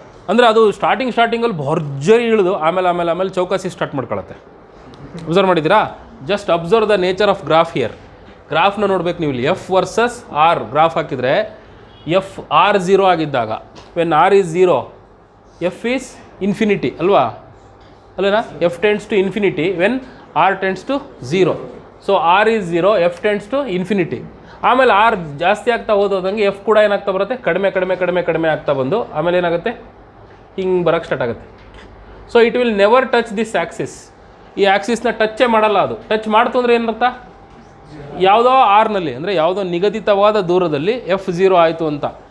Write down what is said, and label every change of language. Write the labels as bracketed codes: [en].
[kn] ಅಂದರೆ ಅದು ಸ್ಟಾರ್ಟಿಂಗಲ್ಲಿ ಭರ್ಜರಿ ಇಳಿದು ಆಮೇಲೆ ಚೌಕಾಸಿ ಸ್ಟಾರ್ಟ್ ಮಾಡ್ಕೊಳತ್ತೆ. ಅಬ್ಸರ್ವ್ ಮಾಡಿದ್ದೀರಾ? [en] Just observe the nature of graph here. [kn] ಗ್ರಾಫ್ನ ನೋಡ್ಬೇಕು ನೀವು. ಇಲ್ಲಿ F ವರ್ಸಸ್ R ಗ್ರಾಫ್ ಹಾಕಿದರೆ, R 0 ಆಗಿದ್ದಾಗ, [en] When R is 0, F is infinity ಅಲ್ವಾ? [kn] ಅಲ್ಲೇನಾ? [en] F tends to infinity when R tends to 0. So R is 0, F tends to infinity. [kn] ಆಮೇಲೆ R ಜಾಸ್ತಿ ಆಗ್ತಾ ಹೋದಂಗೆ F ಕೂಡ ಏನಾಗ್ತಾ ಬರುತ್ತೆ? ಕಡಿಮೆ ಆಗ್ತಾ ಬಂದು ಆಮೇಲೆ ಏನಾಗುತ್ತೆ? ಹಿಂಗೆ ಬರೋಕ್ಕೆ ಸ್ಟಾರ್ಟ್ ಆಗುತ್ತೆ. [en] So it will never touch this axis. [kn] ಈ ಆ್ಯಕ್ಸಿಸ್ನ ಟಚ್ಚೇ ಮಾಡಲ್ಲ. ಅದು ಟಚ್ ಮಾಡ್ತು ಅಂದರೆ ಏನರ್ಥ? ಯಾವುದೋ ಆರ್ನಲ್ಲಿ, ಅಂದರೆ ಯಾವುದೋ ನಿಗದಿತವಾದ ದೂರದಲ್ಲಿ F0 ಆಯಿತು ಅಂತ.